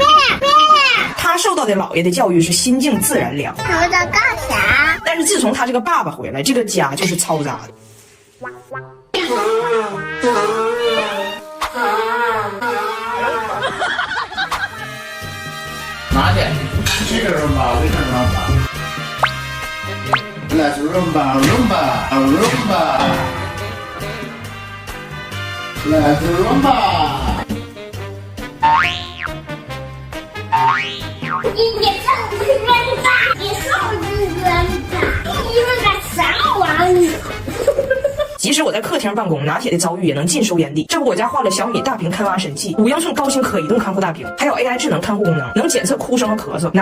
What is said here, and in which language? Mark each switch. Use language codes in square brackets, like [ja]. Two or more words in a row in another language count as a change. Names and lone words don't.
[zh] 他受到的姥爷的教育是心静自然凉。我在干啥？但是自从他这个爸爸回来，这个家就是嘈杂的。拿去，这个rumba，为什么 rumba？ [en] Let's rumba， [zh] rumba，rumba。 [en] Let's rumba。 [zh] 你上次扔的，你上次扔的，你们个啥玩意？即使我在客厅办公，拿铁的遭遇也能尽收眼底。这不，我家换了小米大屏看娃神器，5英寸高清可移动看护大屏，还有 AI 智能看护功能，能检测哭声和咳嗽。